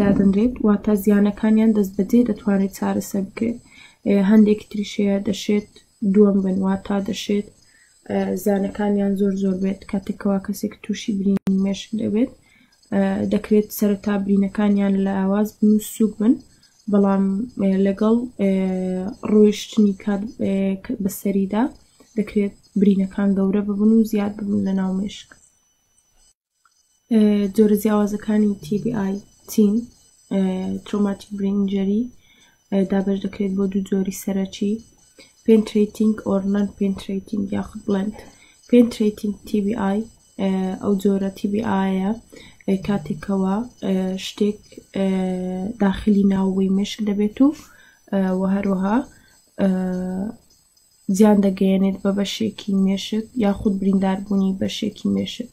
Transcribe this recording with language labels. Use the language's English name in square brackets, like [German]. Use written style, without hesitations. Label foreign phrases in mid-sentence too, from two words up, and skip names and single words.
[Central Kurdish] دادەنرێت واتە زیانەکانیان دەست بەجێ دەتوانێت چارەسەر بکرێت هەندێک تریشەیە دەشێت دووەم بن واتە دەشێت زیانەکانیان زۆر بێت کاتێکەوە کەسێک تووشی برینی مێشک دەبێت دەکرێت سەرەتا برینەکانیان لە ئاواز بن و سووک بن بەڵام لەگەڵ ڕۆیشتنی کات بەسەریدا دەکرێت برینەکان گەورە ببن و زیاد ببن لە ناو مێشک. جۆرە جیاوازەکانی TBI چین [English] traumatic brain injury [Central Kurdish] دابەش دەکرێت بۆ دوو جۆری سەرەکی [English] penetrating or non-penetrating [Central Kurdish] یاخود blend. [English] penetrating TBI [Central Kurdish] ئەو جۆرە TBI-ە کاتێکەوە شتێک داخلی ناوەوەی مێشک دەبێت و هەروەها زیان دەگەیەنێت بە بەشێکی مێشک یاخود برینداربوونی بەشێکی مێشک.